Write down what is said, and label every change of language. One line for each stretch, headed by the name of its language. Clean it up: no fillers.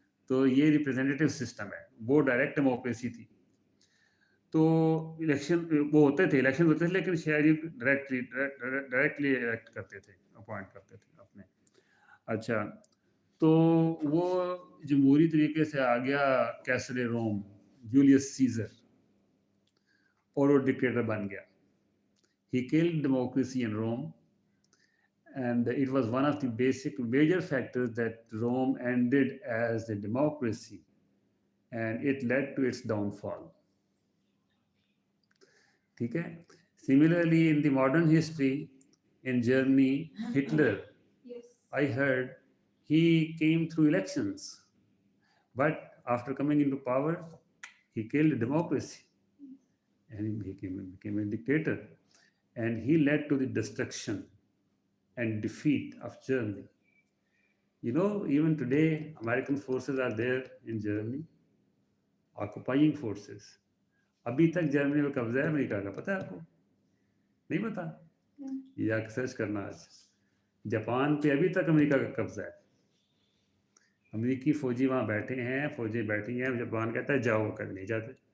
Urdu: تو یہ representative system ہے, وہ ڈائریکٹ ڈیموکریسی تھی. تو الیکشن وہ ہوتے تھے, الیکشن ہوتے تھے, لیکن شہری ڈائریکٹلی الیکٹ کرتے تھے, اپوائنٹ کرتے تھے اپنے. اچھا, تو وہ جمہوری طریقے سے آ گیا کیسر روم, جولیس سیزر, اور وہ ڈکٹیٹر بن گیا.
English: He killed democracy in Rome, and it was one of the basic major factors that Rome ended as a democracy, and it led to its downfall.
Urdu: ٹھیک ہے.
English: Similarly, in the modern history, in Germany, Hitler, I heard he came through elections, but after coming into power, he killed democracy, and he became a dictator, and he led to the destruction and defeat of Germany. You know, even today, American forces are there in Germany, occupying forces.
Urdu: ابھی تک جرمنی میں قبضہ ہے امریکہ کا, پتہ ہے آپ کو؟ نہیں پتا؟ یہ آ کے سرچ کرنا. آج جاپان پہ ابھی تک امریکہ کا قبضہ ہے. امریکی فوجی وہاں بیٹھے ہیں, فوجی بیٹھی ہیں, جاپان کہتا ہے جاؤ, کر نہیں جاتے.